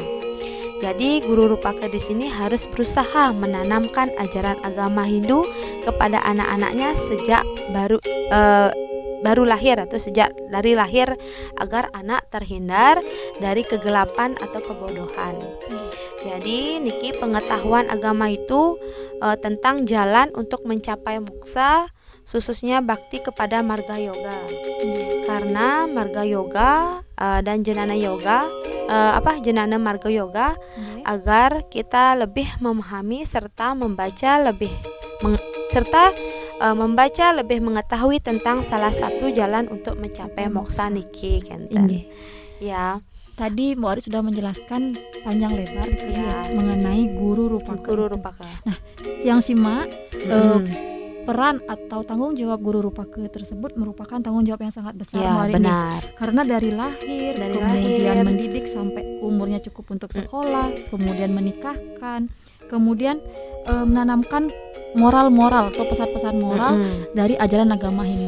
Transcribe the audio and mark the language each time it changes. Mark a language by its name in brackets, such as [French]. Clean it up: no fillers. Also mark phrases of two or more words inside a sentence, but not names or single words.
[Indonesian] Jadi guru rupake di sini harus berusaha menanamkan ajaran agama Hindu kepada anak-anaknya sejak baru lahir atau sejak dari lahir agar anak terhindar dari kegelapan atau kebodohan. Jadi niki pengetahuan agama itu tentang jalan untuk mencapai moksa, khususnya bakti kepada marga yoga. Karena marga yoga dan jenana yoga jenana marga yoga agar kita lebih memahami serta membaca lebih mengetahui tentang salah satu jalan untuk mencapai moksa [Balinese] niki kenten. [Indonesian] Ya. Tadi Mbak Ari sudah menjelaskan panjang lebar gitu Ya. mengenai guru rupaka. Guru rupaka. Nah, yang simak peran atau tanggung jawab guru rupaka tersebut merupakan tanggung jawab yang sangat besar Ya, Mbak Ari nih. benar. Karena dari lahir, kemudian mendidik sampai umurnya cukup untuk sekolah, kemudian menikahkan, kemudian menanamkan moral-moral atau pesan-pesan moral dari ajaran agama Hindu.